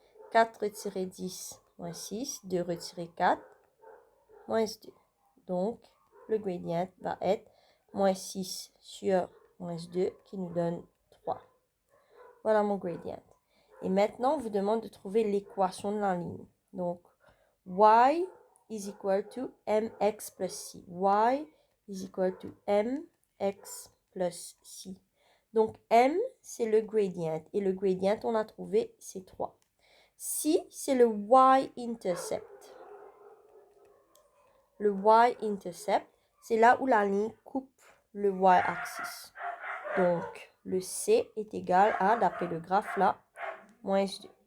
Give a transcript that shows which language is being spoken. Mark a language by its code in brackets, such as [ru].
[fr] 4 retiré 10, moins 6. 2 retiré 4, moins 2. Donc, le gradient va être moins 6 sur moins 2 qui nous donne 3. Voilà mon gradient. Et maintenant, on vous demande de trouver l'équation de la ligne. [en] Donc, y is equal to mx plus c. Y is equal to mx plus c. [fr] Donc, m, c'est le gradient. Et le gradient, on a trouvé, c'est 3. Si, c'est le y-intercept. Le y-intercept, c'est là où la ligne coupe le y-axis. Donc, le c est égal à, d'après le graphe là, moins 2.